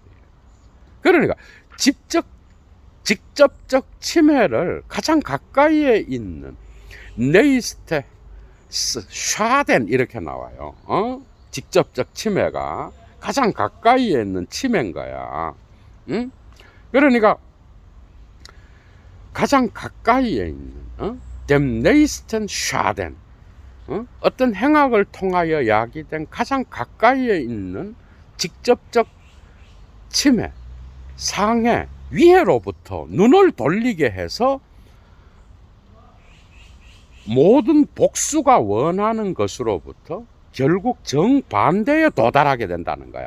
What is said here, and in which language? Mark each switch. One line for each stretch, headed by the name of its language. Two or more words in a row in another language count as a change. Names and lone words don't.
Korean: 그러니까 직접적 침해를 가장 가까이에 있는
German: nächste Schaden,
Korean: 이렇게 나와요. 직접적 침해가 가장 가까이에 있는 침해인 거야. 그러니까 가장 가까이에 있는
German: dem nächsten Schaden,
Korean: 어떤 행악을 통하여 야기된 가장 가까이에 있는 직접적 침해, 상해, 위해로부터 눈을 돌리게 해서 모든 복수가 원하는 것으로부터 결국 정반대에 도달하게 된다는 거야.